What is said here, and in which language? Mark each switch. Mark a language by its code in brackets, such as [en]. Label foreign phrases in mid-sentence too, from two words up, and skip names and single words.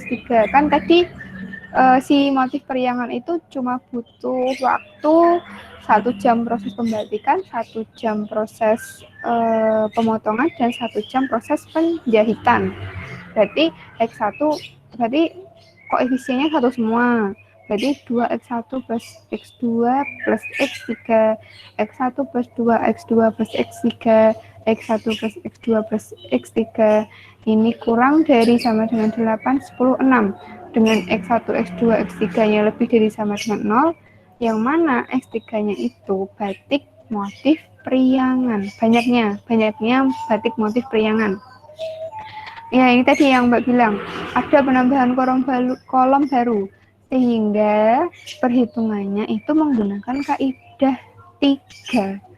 [id] Kan tadi si motif periangan itu cuma butuh waktu 1 jam proses pembatikan, 1 jam proses pemotongan, dan 1 jam proses penjahitan. Berarti X1 berarti koefisiennya satu semua. Berarti 2X1 plus X2 plus X3, X1 plus 2X2 plus X3, X1 plus X2 plus X3. Ini kurang dari sama dengan 8, 10, 6. Dengan X1, X2, X3-nya lebih dari sama dengan 0, yang mana X3-nya itu batik motif periangan. Banyaknya batik motif periangan. Ya, ini tadi yang Mbak bilang, ada penambahan kolom baru, sehingga perhitungannya itu menggunakan kaidah 3.